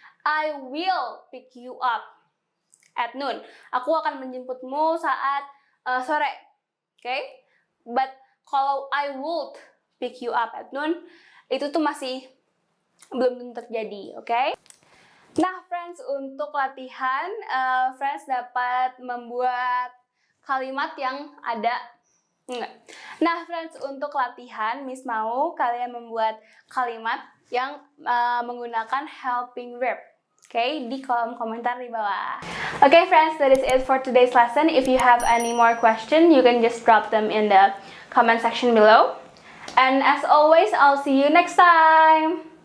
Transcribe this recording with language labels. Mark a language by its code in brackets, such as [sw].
[en] I will pick you up at noon. [id] Aku akan menjemputmu saat sore. Okay? [en] But kalau I would pick you up at noon, [id] itu tuh masih belum tentu terjadi. [en] Okay? [id] Nah, friends, untuk latihan, friends dapat membuat kalimat yang ada. Nah, friends, untuk latihan, Miss mau kalian membuat kalimat yang menggunakan helping verb. Okay, di kolom komentar di bawah. [en] Okay, friends, that is it for today's lesson. If you have any more questions, you can just drop them in the comment section below. And as always, I'll see you next time.